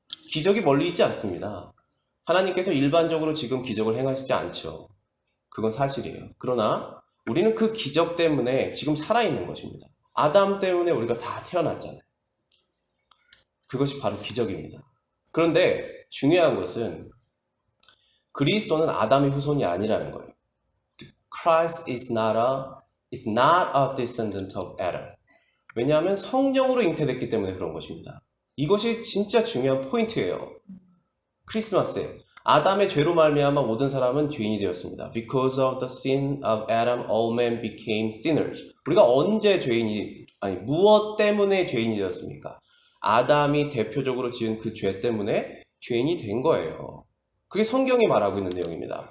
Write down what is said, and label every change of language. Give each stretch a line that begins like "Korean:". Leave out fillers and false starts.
Korean: 기적이 멀리 있지 않습니다. 하나님께서 일반적으로 지금 기적을 행하시지 않죠. 그건 사실이에요. 그러나 우리는 그 기적 때문에 지금 살아있는 것입니다. 아담 때문에 우리가 다 태어났잖아요. 그것이 바로 기적입니다. 그런데 중요한 것은 그리스도는 아담의 후손이 아니라는 거예요.
English: Christ is not a descendant of Adam.
Korean: 왜냐하면 성령으로 잉태됐기 때문에 그런 것입니다. 이것이 진짜 중요한 포인트예요. 크리스마스에 아담의 죄로 말미암아 모든 사람은 죄인이 되었습니다.
English: Because of the sin of Adam, all men became sinners.
Korean: 우리가 언제 무엇 때문에 죄인이 되었습니까? 아담이 대표적으로 지은 그 죄 때문에 죄인이 된 거예요. 그게 성경이 말하고 있는 내용입니다.